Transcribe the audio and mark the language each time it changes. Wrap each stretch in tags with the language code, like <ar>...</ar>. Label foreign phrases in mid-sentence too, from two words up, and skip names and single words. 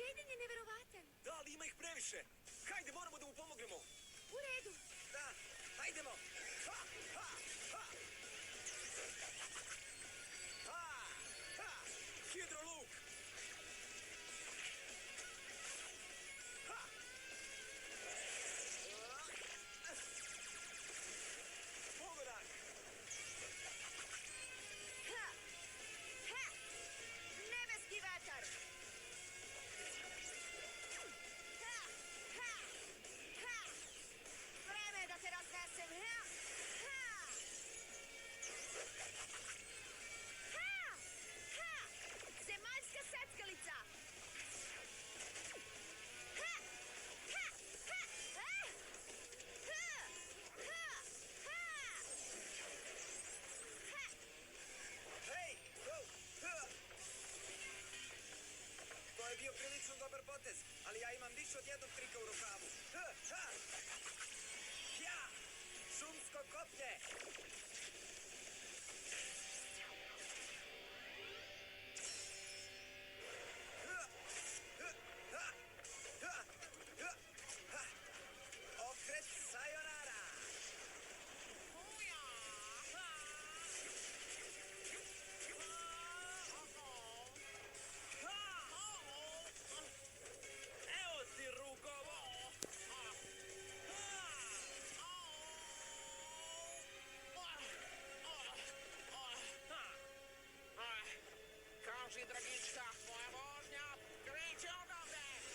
<sr>je neverovatan. Da, ali ima ih previše. Hajde, moramo da mu pomognemo. U redu. Da, hajdemo. Ha, ha, ha. Ha, ha. Hidroluk. Ha. Pogodak. Ha! Ha! Nebeski vetar! Ha! Ha! Ha! Vreme je da te raznesem! Ha! Ha! Ha! Ha! Zemaljska seckalica! Ha! Ha! Ha! Ha! Ha! Ha! Ha! Hej! Go! Ha. To je bio prilično dobar potez, ali ja imam više od jednog trika u rukavu. Ha, ha. Ja! Šumsko koplje! Ha, ha, ha, ha, ha, ha. Okret sayonara! Uja! Ha! Evo ti rukovo! Kaži, Dragička, moja vožnja, kreće odavde!</sr>